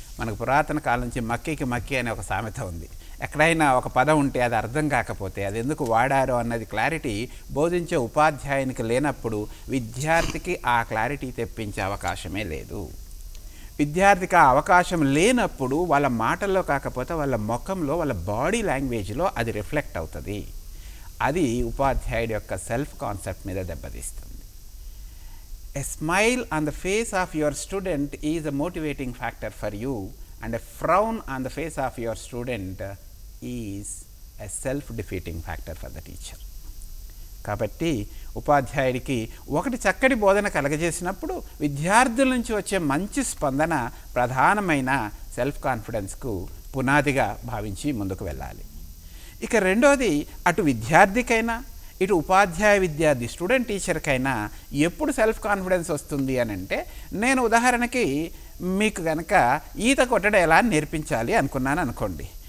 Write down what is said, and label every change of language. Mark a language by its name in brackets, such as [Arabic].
[Telugu] మనకు పురాతన కాలం నుంచి మక్కికి మక్కి అనే ఒక సామెత ఉంది. ఎక్కడైనా ఒక పదం ఉంటే అది అర్థం కాకపోతే అది ఎందుకు వాడారో అన్నది క్లారిటీ బోధించే ఉపాధ్యాయునికి లేనప్పుడు విద్యార్థికి ఆ క్లారిటీ తెప్పించే అవకాశమే లేదు. విద్యార్థికి ఆ అవకాశం లేనప్పుడు వాళ్ళ మాటల్లో కాకపోతే వాళ్ళ ముఖంలో, వాళ్ళ బాడీ లాంగ్వేజ్లో అది రిఫ్లెక్ట్ అవుతుంది. అది ఉపాధ్యాయుడి యొక్క సెల్ఫ్ కాన్సెప్ట్ మీద దెబ్బతీస్తుంది. [English] A smile on the face of your student is a motivating factor for you, and a frown on the face of your student is a self-defeating factor for the teacher. [Telugu] కాబట్టి ఉపాధ్యాయుడికి ఒకటి చక్కటి బోధన కలగజేసినప్పుడు విద్యార్థుల నుంచి వచ్చే మంచి స్పందన ప్రధానమైన సెల్ఫ్ కాన్ఫిడెన్స్కు పునాదిగా భావించి ముందుకు వెళ్ళాలి. ఇక రెండోది, అటు విద్యార్థికైనా ఇటు ఉపాధ్యాయ విద్యార్థి స్టూడెంట్ టీచర్కైనా ఎప్పుడు సెల్ఫ్ కాన్ఫిడెన్స్ వస్తుంది అని అంటే, నేను ఉదాహరణకి మీకు కనుక ఈత కొట్టడం ఎలా నేర్పించాలి అనుకున్నాను అనుకోండి.